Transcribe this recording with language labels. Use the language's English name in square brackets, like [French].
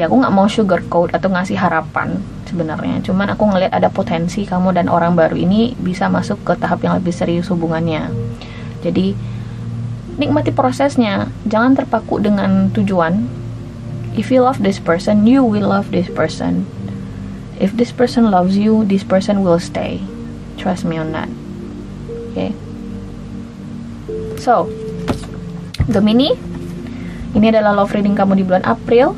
[Indonesian] Aku nggak mau sugarcoat atau ngasih harapan sebenarnya. Cuman aku ngelihat ada potensi kamu dan orang baru ini bisa masuk ke tahap yang lebih serius hubungannya. Jadi nikmati prosesnya. Jangan terpaku dengan tujuan. [English] If you love this person, you will love this person. If this person loves you, this person will stay. Trust me on that. Okay. [Indonesian] So, Gemini, ini adalah love reading kamu di bulan April.